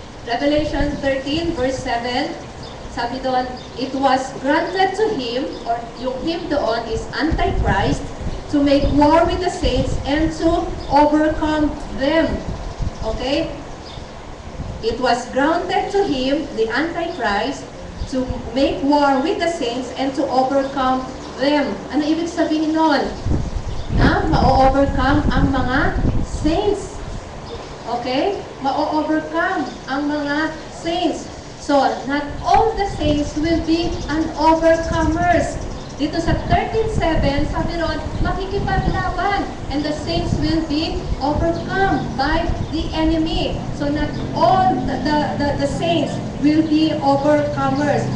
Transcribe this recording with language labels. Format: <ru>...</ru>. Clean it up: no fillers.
<en>Revelation 13, verse 7,</en> <tl>sabi doon,</tl> <en>it was granted to him, or yung him doon is Antichrist, to make war with the saints and to overcome them. Okay? It was granted to him, the Antichrist, to make war with the saints and to overcome them.</en> <tl>Ano ibig sabihin nun? Na ma-overcome ang mga saints. Okay? Ma-overcome ang mga saints.</tl> <en>So, not all the saints will be an overcomers.</en> <tl>Dito sa 13:7, sabi ron, makikipaglaban.</tl> <en>And the saints will be overcome by the enemy. So, not all the saints will be overcomers.</en>